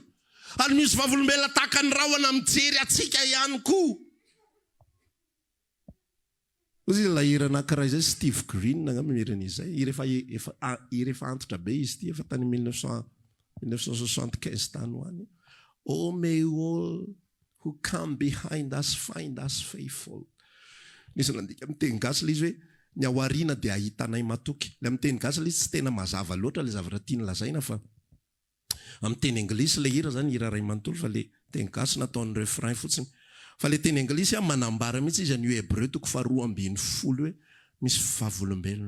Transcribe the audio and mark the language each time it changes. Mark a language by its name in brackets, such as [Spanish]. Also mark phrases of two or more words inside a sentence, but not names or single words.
[Malagasy] Ary misy vavolombelona tahaka ny rahona mijery atsika ihany koa. Ozy lahira anankiray zay Steve Green angamba miran'izay. Rehefa antitra be izy ty efa tany 1975 tany ho any. [English] Oh, may all who come behind us find us faithful. [Malagasy] Nisy nandika amin'ny teny gasy le izy hoe ny aoriana dia ahitanay matoky. Le amin'ny teny gasy le izy tsy tena mazava loatra le zavatra tiany lazaina fa amin'ny teny anglisy le hira zany hira ray manontolo fa le teny gasy nataon'ny refrain fotsiny. Fa le teny anglisy manambara mihitsy izy an'io Hébreu toko 2:10 hoe misy vavolombelona.